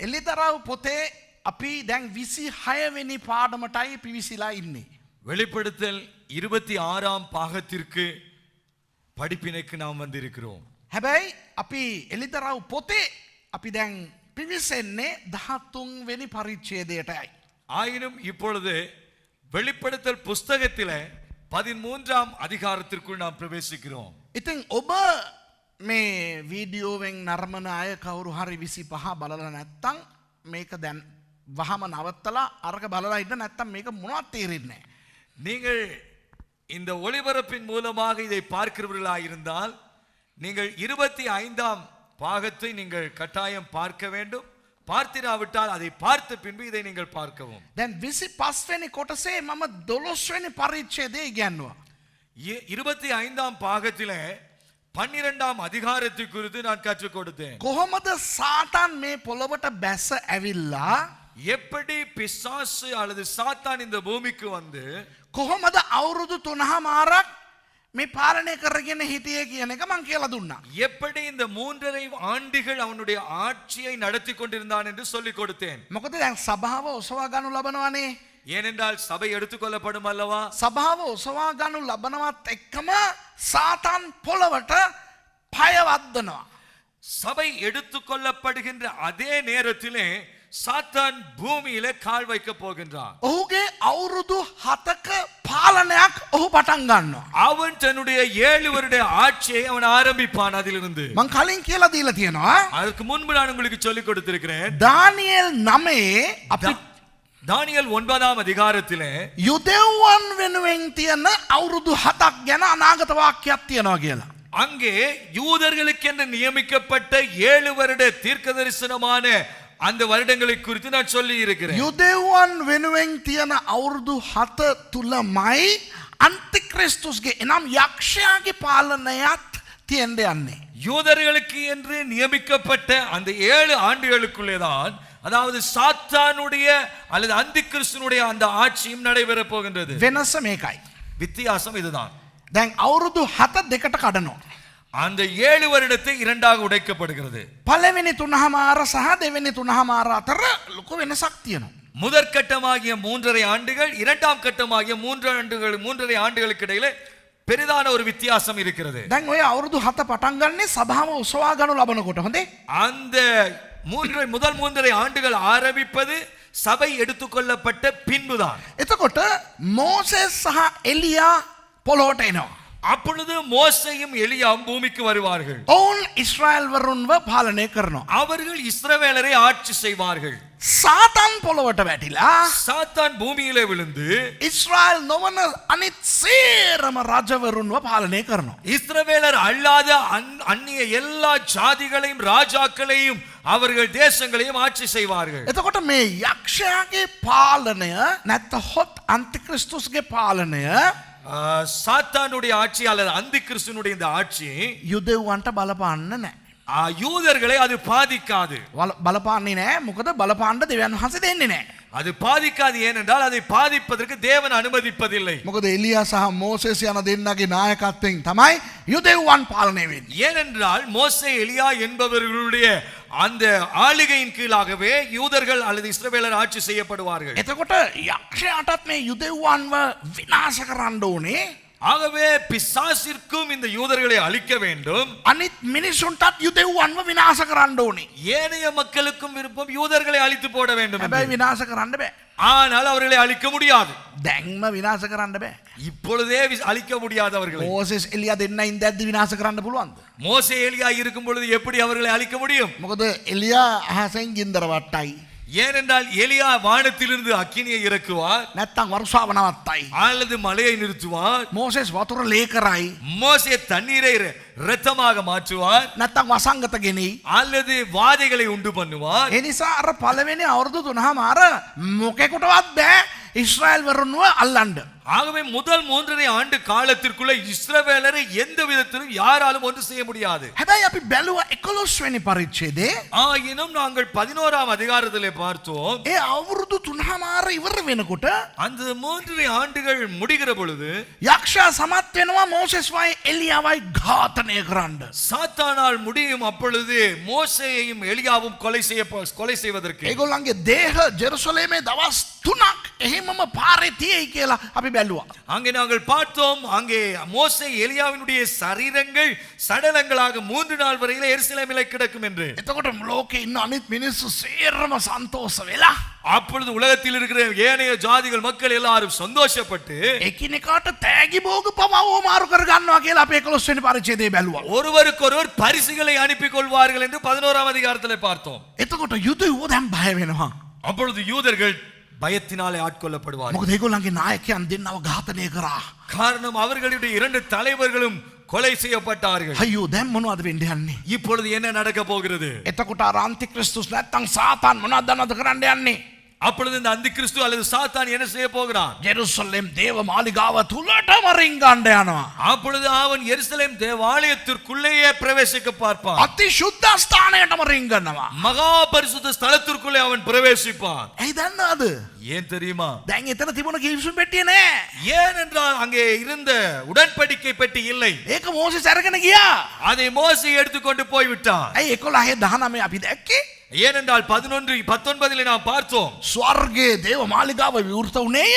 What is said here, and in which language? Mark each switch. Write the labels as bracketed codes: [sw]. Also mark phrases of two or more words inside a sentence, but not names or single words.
[si] එලිදරව් පොතේ අපි දැන් 26 වෙනි පාඩමටයි පිවිසිලා ඉන්නේ. [ta] வெளிப்படுத்தல் 26ஆம் பாகத்திற்கு படிப்பினைக்கு நாம் வந்திருக்கிறோம். [si] හැබැයි අපි එලිදරව් පොතේ අපි දැන් පිවිසෙන්නේ 13 වෙනි පරිච්ඡේදයටයි. [ta] ஆயினும் இப்பொழுது வெளிப்படுத்தல் புஸ்தகத்திலே 13ஆம் அதிகாரத்திற்குள் நாம் பிரவேசிக்கிறோம். [si] ඉතින් ඔබ මේ වීඩියෝවෙන් නරඹන අය කවුරු හරි 25 බලලා නැත්තම් මේක දැන් වහම නවත්තලා අරක බලලා ඉන්න නැත්තම් මේක මොනවද තේරෙන්නේ නැහැ. [ta] நீங்கள் இந்த ஒளிபரப்பின் மூலமாக இதை பார்க்கிறவர்களாக இருந்தால் நீங்கள் 25ஆம் பாகத்தை நீங்கள் கட்டாயம் பார்க்க வேண்டும். பார்த்திராவிட்டால் அதை பார்த்த பின்பு இதை நீங்கள் பார்க்கவும். [si] දැන් 25 වෙනි කොටසේ මම 12 වෙනි පරිච්ඡේදය ඉගෙනුවා. [ta] 25ஆம் பாகத்திலே 12ஆம் அதிகாரத்தை குறித்து நான் கற்றுக் கொடுத்தேன். [si] කොහොමද සාතන් මේ පොළොවට බැස ඇවිල්ලා [ta] எப்படி பிசாசு அல்லது சாத்தான் இந்த பூமிக்கு வந்து [si] කොහොමද අවුරුදු 3මාරක් මේ පාලනය කරගෙන හිටියේ කියන එක මම කියලා දුන්නා. [ta] எப்படி இந்த 3.5 ஆண்டுகள் அவனுடைய ஆட்சியை நடத்தி கொண்டிருந்தான் என்று சொல்லிக் கொடுத்தேன். [si] මොකද දැන් සභාව ඔසවා ගන්නු ලබනවානේ. [ta] ஏனென்றால் சபை எடுத்துக்கொள்ளப்படும் அல்லவா. [si] සභාව ඔසවා ගන්නු ලබනවත් එක්කම සාතන් පොළවට පය වද්දනවා. [ta] சபை எடுத்துக்கொள்ளப்படுகின்ற அதே நேரத்திலே சாத்தான் பூமியிலே கால் வைக்க போகின்றான். [si] ඔහුගේ අවුරුදු 7ක පාලනයක් ඔහු පටන් ගන්නවා. [ta] அவன் தன்னுடைய 7 வருட ஆட்சியை அவன் ஆரம்பிப்பான். அதிலிருந்து [si] මං කලින් කියලා දීලා තියෙනවා. [ta] அதற்கு முன்பு நான் உங்களுக்கு சொல்லிக் கொடுத்திருக்கிறேன். [si] දානියෙල් 9 අපි [ta] தானியேல் 9ஆம் அதிகாரத்திலே [si] යුදෙව්වන් වෙනුවෙන් තියෙන අවුරුදු 7ක් ගැන අනාගත වාක්‍යයක් තියෙනවා කියලා. [ta] அங்கே யூதர்களுக்கென்று நியமிக்கப்பட்ட 7 வருட தீர்க்கதரிசனமான அந்த வருடங்களை குறித்து நான் சொல்லி இருக்கிறேன். [si] යුදෙව්වන් වෙනුවෙන් තියෙන අවුරුදු 7 තුලමයි අන්තික්‍රිස්තුස්ගේ එනම් යක්ෂයාගේ පාලනයත් තියෙන්න යන්නේ. [ta] யூதர்களுக்கு என்று நியமிக்கப்பட்ட அந்த 7 ஆண்டுகளுக்குள்ளே தான் அதாவது சாத்தானுடைய அல்லது அந்திகிறிஸ்துனுடைய அந்த ஆட்சியும் நடைபெற போகின்றது. [si] වෙනස මේකයි. [ta] வித்தியாசம் இதுதான். [si] දැන් අවුරුදු 7 දෙකට කඩනවා. [ta] அந்த 7 வருடத்தை இரண்டாக உடைக்கப்படுகிறது. [si] පළවෙනි 3මාර සහ දෙවෙනි 3මාර අතර ලොකු වෙනසක් තියෙනවා. [ta] முதற்கட்டமாகிய 3.5 ஆண்டுகள் இரண்டாம் கட்டமாகிய 3.5 ஆண்டுகளுக்கு இடையிலே பெரிதான ஒரு வித்தியாசம் இருக்கிறது. [si] දැන් ඔය අවුරුදු 7 පටන් ගන්නේ සභාව උසවා ගනු ලබනකොට හොඳේ. [ta] அந்த முதல் 3.5 ஆண்டுகள் ஆரம்பிப்பது சபை எடுத்துக்கொள்ளப்பட்ட பின்புதான். [si] එතකොට මෝසෙස් සහ එලියා පොළොවට එනවා. [ta] அப்பொழுது மோசேயும் எலியாவும் பூமிக்கு வருவார்கள். [si] ඔවුන් ඉස්රායල් වරුන්ව පාලනය කරනවා. [ta] அவர்கள் இஸ்ரவேலரை ஆட்சி செய்வார்கள். [si] සාතන් පොළොවට වැටිලා [ta] சாத்தான் பூமியிலே விழுந்து [si] ඉස්රායල් නොවන අනිත් සේරම රජවරුන්ව පාලනය කරනවා. [ta] இஸ்ரவேலர் அல்லாத அந்நிய எல்லா ஜாதிகளையும் ராஜாக்களையும் அவர்கள் தேசங்களையும் ஆட்சி செய்வார்கள். [si] එතකොට මේ යක්ෂයාගේ පාලනය නැත්නම් අන්තික්‍රිස්තුස්ගේ පාලනය [ta] சாத்தானுடைய ஆட்சி அல்லது அந்திகிறிஸ்துனுடைய இந்த ஆட்சி [si] යුදෙව්වන්ට බලපාන්න නැහැ. [ta] யூதர்களை அது பாதிக்காது. [si] බලපාන්නේ නැහැ. මොකද බලපාන්න දෙවියන් වහන්සේ දෙන්නේ නැහැ. [ta] அது பாதிக்காது. ஏனென்றால் அதை பாதிப்பதற்கு தேவன் அனுமதிப்பதில்லை. [si] මොකද එලියා සහ මෝසෙස් යන දෙන්නගේ නායකත්වයෙන් තමයි යුදෙව්වන් පාලනය වෙන්නේ. [ta] ஏனென்றால் மோசே எலியா என்பவர்களுடைய அந்த ஆளுகையின் கீழாகவே யூதர்கள் அல்லது இஸ்ரவேலர் ஆட்சி செய்யப்படுவார்கள். [si] එතකොට යක්ෂයාටත් මේ යුදෙව්වන්ව විනාශ කරන්න ඕනේ. [ta] ஆகவே பிசாசிற்கும் இந்த யூதர்களை அழிக்க வேண்டும். [si] අනිත් මිනිසුන්ටත් යුදෙව්වන්ව විනාශ කරන්න ඕනේ. [ta] ஏனைய மக்களுக்கும் விருப்பம் யூதர்களை அழித்து போட வேண்டும். [si] හැබැයි විනාශ කරන්න බෑ. [ta] ஆனால் அவர்களை அழிக்க முடியாது. [si] දැන්ම විනාශ කරන්න බෑ. [ta] இப்பொழுதே அழிக்க முடியாது அவர்களை. [si] මෝසෙස් එලියා දෙන්න ඉඳද්දි විනාශ කරන්න පුළුවන්ද? [ta] மோசே எலியா இருக்கும் பொழுது எப்படி அவர்களை அழிக்க முடியும்? [si] මොකද එලියා අහසෙන් ගින්දර වට්ටයි. [ta] ஏனென்றால் எலியா வானத்திலிருந்து அக்கினியை இறக்குவார். [si] නැත්තම් වර්ෂාව නවත්තයි. [ta] அல்லது மழையை நிறுத்துவார். [si] මෝසෙස් වතුර ලේ කරයි. [ta] மோசே தண்ணீரை இரத்தமாக மாற்றுவார். [si] නැත්තම් වසංගත ගෙනි. [ta] அல்லது வாதைகளை உண்டு பண்ணுவார். [si] ඒ නිසා අර පළවෙනි අවුරුදු 3මාර මොකෙකුටවත් බෑ ඉස්රායල් වරුන්ව අල්ලන්න. [ta] ஆகவே முதல் 3.5 ஆண்டு காலத்திற்குள்ள இஸ்ரவேலரை எந்த விதத்திலும் யாராலும் ஒன்று செய்ய முடியாது. [si] හැබැයි අපි බැලුවා 11 වෙනි පරිච්ඡේදයේ [ta] ஆயினும் நாங்கள் 11ஆம் அதிகாரத்திலே பார்த்தோம். [si] ඒ අවුරුදු 3මාර ඉවර වෙනකොට [ta] அந்த 3.5 ஆண்டுகள் முடிகிற பொழுது [si] යක්ෂයා සමත් වෙනවා මෝසෙස්වයි එලියාවයි ඝාතනය කරන්න. [ta] சாத்தானால் முடியும் அப்பொழுது மோசேயையும் எலியாவும் கொலை செய்வதற்கு [si] ඒගොල්ලන්ගේ දේහ ජෙරුසලේමේ දවස් 3ක් එහෙමම පාරේ තියෙයි කියලා අපි බැලුවා. [ta] அங்கே நாங்கள் பார்த்தோம். அங்கே மோசே எலியாவினுடைய சரீரங்கள் சடலங்களாக 3 நாள் வரையிலே எருசலேமிலே கிடக்கும் என்று. [si] එතකොට ලෝකේ ඉන්න අනිත් මිනිස්සු සේරම සන්තෝෂ වෙලා [ta] அப்பொழுது உலகத்தில் இருக்கிற ஏனைய ஜாதிகள் மக்கள் எல்லாரும் சந்தோஷப்பட்டு [si] එකිනෙකාට තෑගි භෝග පවව මාරු කර ගන්නවා කියලා අපි 11 වෙනි පරිච්ඡේදයේ බැලුවා. [ta] ஒருவருக்கொருவர் பரிசுகளை அனுப்பிக் கொள்வார்கள் என்று 11ஆம் அதிகாரத்திலே பார்த்தோம். [si] එතකොට යුදෙව්ව දැන් බය වෙනවා. [ta] அப்பொழுது யூதர்கள் பயத்தினாலே ஆட்கொள்ளப்படுவார்கள். [si] මොකද ඒගොල්ලන්ගේ නායකයන් දෙන්නව ඝාතනය කරා. [ta] காரணம் அவர்களுடைய 2 தலைவர்களும் கொலை செய்யப்பட்டார்கள். [si] අයියෝ දැන් මොනවද වෙන්න යන්නේ? [ta] இப்பொழுது என்ன நடக்க போகிறது? [si] එතකොට අර අන්තික්‍රිස්තුස් නැත්තම් සාතාන් මොනවද දන්නවද කරන්න යන්නේ? [ta] அப்பொழுது இந்த அந்தி கிறிஸ்து அல்லது சாத்தான் என்ன செய்ய போகிறான்? [si] ජෙරුසලම් දේව මාලිගාව තුලටම රිංගන්න යනවා. [ta] அப்பொழுது அவன் எருசலேம் தேவாலயத்திற்குள்ளேயே பிரவேசிக்க பார்ப்பான். [si] අති සුද්ධ ස්ථානයටම රිංගනවා. [ta] மகா பரிசுத்த ஸ்தலத்திற்குள்ளே அவன் பிரவேசிப்பான். [si] ඇයි දන්නවද? [ta] ஏன் தெரியுமா? [si] දැන් එතන තිබුණ කිවිසුම් පෙට්ටිය නෑ. [ta] ஏனென்றால் அங்கே இருந்த உடன்படிக்கை பெட்டி இல்லை. [si] ඒක මෝසෙස් අරගෙන ගියා. [ta] அதை மோசே எடுத்துக்கொண்டு போய் விட்டான். [si] ඇයි 11:19 අපි දැක්කේ? [ta] ஏனென்றால் 11:19 நாம் பார்த்தோம். [si] ස්වර්ගයේ දේව මාලිගාව විවෘත වුණේය.